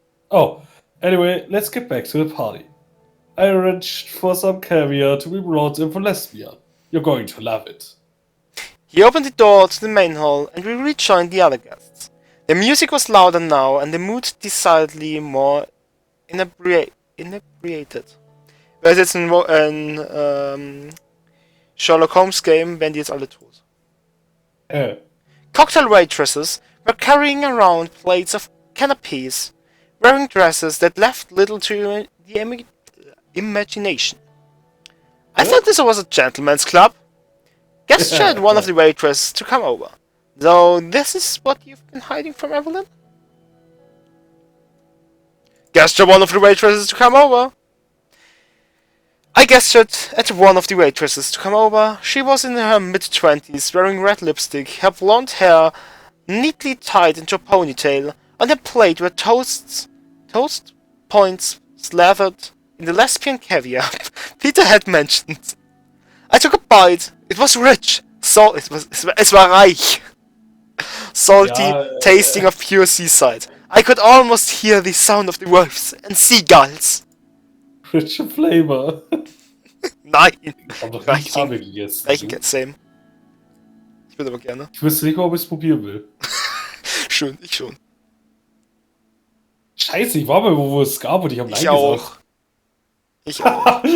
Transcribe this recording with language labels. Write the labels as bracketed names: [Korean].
[English] Oh, anyway, let's get back to the party. I arranged for some caviar to be brought in from Lesbia. You're going to love it. He opened the door to the main hall and we rejoined the other guests. The music was louder now and the mood decidedly more inebriated. [German] Wäre es jetzt ein Sherlock Holmes Game, wären die jetzt alle tot. [English] Cocktail waitresses were carrying around plates of canapes, wearing dresses that left little to the imagination. I thought this was a gentleman's club. Gestured one of the waitresses to come over. So this is what you've been hiding from Evelyn? Gestured one of the waitresses to come over. I gestured at one of the waitresses to come over. She was in her mid-20s, wearing red lipstick, her blonde hair neatly tied into a ponytail. On her plate were toast points slathered in the lesbian caviar Peter had mentioned. I took a bite. It was rich. [German] Es war reich. [English] Salty, tasting of pure seaside. I could almost hear the sound of the wolves and seagulls. Rich flavor. [German] Nein. Ich hab doch nicht Farbe gegessen. Same. Ich würde aber gerne. Ich wüsste nicht mal, ob ich es probieren will. Schön, ich schon. Scheiße, ich war mal wo es gab und ich hab Nein gesagt. Ich auch.